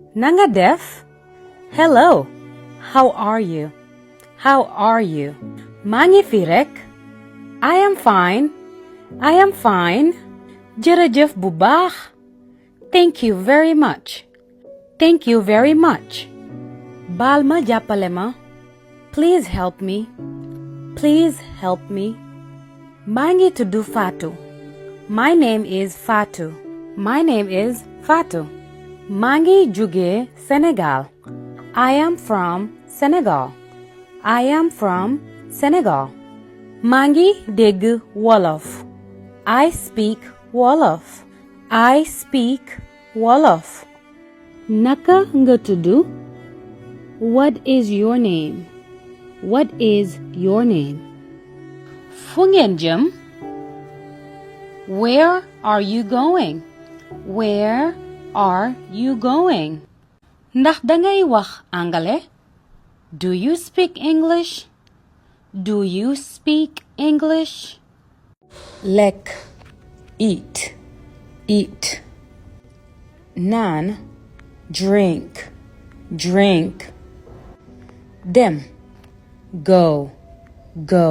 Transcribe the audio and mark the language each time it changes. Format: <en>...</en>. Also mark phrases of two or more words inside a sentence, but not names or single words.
<wo>Nanga def?</wo> <en>Hello. How are you? How are you?</en> <wo>Mangi fi rek.</wo> <en>I am fine. I am fine.</en> <wo>Jërëjëf bu baax.</wo> <en>Thank you very much. Thank you very much.</en> <wo>Baal ma jàppale ma.</wo> <en>Please help me. Please help me.</en> <wo>Maa ngi tuddu Fatou.</wo> <en>My name is Fatou. My name is Fatou.</en> <wo>Maa ngi jóge Senegal.</wo> <en>I am from Senegal. I am from Senegal.</en> <wo>Maa ngi dégg Wolof.</wo> <en>I speak Wolof. I speak Wolof.</en> <wo>Naka nga tuddu?</wo> <en>What is your name? What is your name?</en> <wo>Fu ngeen jëm?</wo> <en>Where are you going? Where are you going?</en> <wo>Ndax dangay wax angale?</wo> <en>Do you speak English? Do you speak English? Lekk, eat, eat. Naan, drink, drink. Dem, go, go.</en>